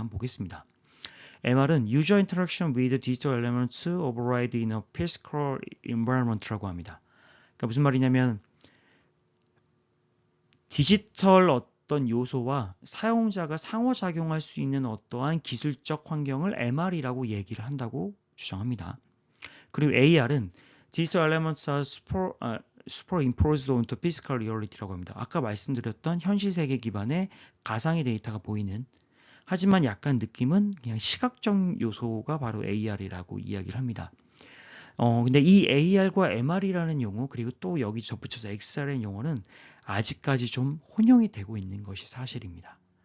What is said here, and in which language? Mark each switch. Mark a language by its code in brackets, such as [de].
[ko] 한번 보겠습니다. [en] MR은 User Interaction with Digital Elements Override in a Physical Environment [ko] 라고 합니다. 그러니까 무슨 말이냐면 디지털 어떤 요소와 사용자가 상호작용할 수 있는 어떠한 기술적 환경을 MR이라고 얘기를 한다고 주장합니다. [en] 그리고 AR은 Digital Elements are superimposed onto Physical Reality [ko] 라고 합니다. 아까 말씀드렸던 현실 세계 기반의 가상의 데이터가 보이는 하지만 약간 느낌은 그냥 시각적 요소가 바로 AR이라고 이야기를 합니다. 근데 이 AR과 MR이라는 용어 그리고 또 여기 덧붙여서 XR이라는 용어는 아직까지 좀 혼용이 되고 있는 것이 사실입니다.